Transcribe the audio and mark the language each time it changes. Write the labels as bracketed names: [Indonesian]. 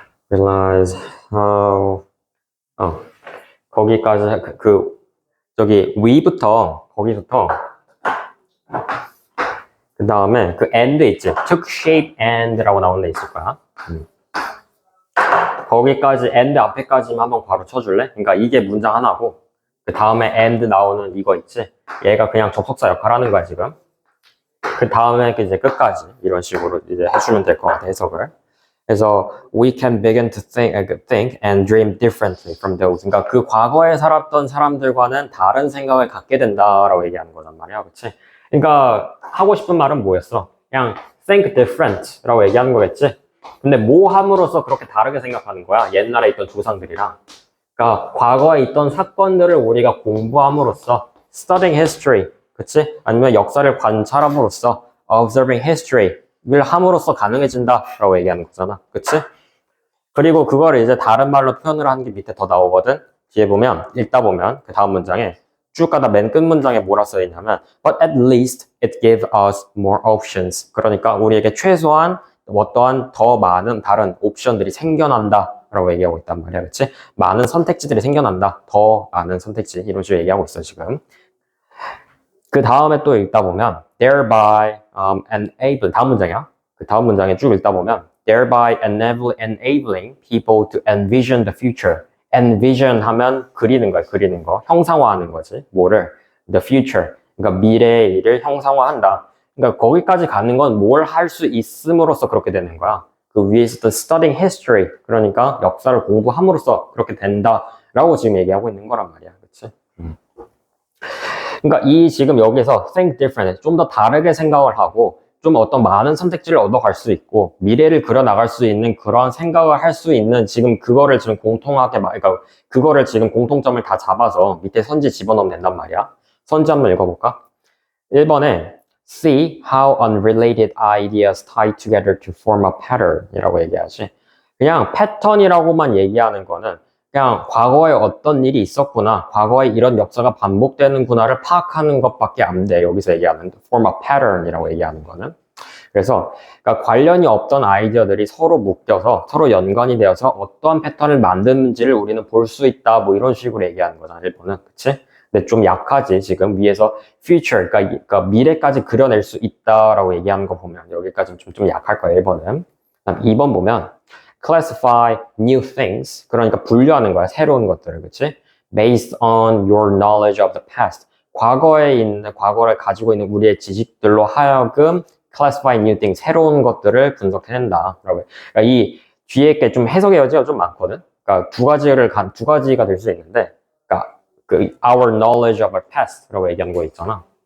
[English] realize how [Korean] 거기까지 저기 위부터 거기부터 그 다음에 그 and 있지, [English] took shape [Korean] and라고 나오는 데 있을 거야. 거기까지 and 앞에까지만 한번 바로 쳐줄래? 그러니까 이게 문장 하나고 그 다음에 and 나오는 이거 있지, 얘가 그냥 접속사 역할 하는 거야 지금. 그 다음에 이제 끝까지 이런 식으로 이제 해주면 될 것 같아, 해석을. 그래서 [English] we can begin to think and dream differently from those. [Korean] 그러니까 그 과거에 살았던 사람들과는 다른 생각을 갖게 된다라고 얘기하는 거란 말이야, 그렇지? 그러니까 하고 싶은 말은 뭐였어? 그냥 [English] think different [Korean] 라고 얘기하는 거겠지? 근데 뭐 함으로써 그렇게 다르게 생각하는 거야? 옛날에 있던 조상들이랑. 그러니까 과거에 있던 사건들을 우리가 공부함으로써 [English] studying history, [Korean] 그치? 아니면 역사를 관찰함으로써 [English] observing history [Korean] 를 함으로써 가능해진다라고 얘기하는 거잖아, 그치? 그리고 그거를 이제 다른 말로 표현을 하는 게 밑에 더 나오거든. 뒤에 보면, 읽다 보면 그 다음 문장에 쭉 가다 맨 끝 문장에 뭐라 써있냐면 [English] But at least it gave us more options. [Korean] 그러니까 우리에게 최소한 어떠한 더 많은 다른 옵션들이 생겨난다 라고 얘기하고 있단 말이야. 그치? 많은 선택지들이 생겨난다. 더 많은 선택지. 이런 식으로 얘기하고 있어, 지금. 그 다음에 또 읽다 보면 [English] thereby enable [Korean] 다음 문장이야. 그 다음 문장에 쭉 읽다 보면 [English] thereby enabling people to envision the future. [Korean] envision 하면 그리는 거야, 그리는 거. 형상화하는 거지. 뭐를? [English] the future. [Korean] 그러니까 미래의 일을 형상화한다. 그러니까 거기까지 가는 건 뭘 할 수 있음으로써 그렇게 되는 거야. 그 위에서 [English] studying history. [Korean] 그러니까 역사를 공부함으로써 그렇게 된다라고 지금 얘기하고 있는 거란 말이야. 그치? 그러니까 이 지금 여기서 [English] think different, [Korean] 좀 더 다르게 생각을 하고 좀 어떤 많은 선택지를 얻어갈 수 있고 미래를 그려나갈 수 있는 그런 생각을 할 수 있는 지금 그거를 지금 공통하게 그러니까 그거를 지금 공통점을 다 잡아서 밑에 선지 집어넣으면 된단 말이야. 선지 한번 읽어볼까? 1번에 [English] see how unrelated ideas tie together to form a pattern [Korean] 이라고 얘기하지. 그냥 패턴이라고만 얘기하는 거는 그냥 과거에 어떤 일이 있었구나, 과거에 이런 역사가 반복되는구나를 파악하는 것밖에 안 돼. 여기서 얘기하는 [English] form a pattern [Korean] 이라고 얘기하는 거는. 그래서 그러니까 관련이 없던 아이디어들이 서로 묶여서 서로 연관이 되어서 어떠한 패턴을 만드는지를 우리는 볼 수 있다. 뭐 이런 식으로 얘기하는 거잖아, 1번은. 그치? 근데 좀 약하지. 지금 위에서 future, 그러니까 미래까지 그려낼 수 있다라고 얘기하는 거 보면 여기까지는 좀 약할 거야, 1번은. 그다음 2번 보면 [English] classify new things. [Korean] 그러니까 분류하는 거야, 새로운 것들을. 그치? [English] based on your knowledge of the past. [Korean] 과거를 가지고 있는 우리의 지식들로 하여금 [English] classify new things. [Korean] 새로운 것들을 분석해낸다. 그러니까 이 뒤에 게 좀 해석의 여지가 좀 많거든. 그러니까 두 가지가 될 수 있는데, 그러니까 그 [English] our knowledge of our past [Korean] 라고 얘기하는 거 있잖아.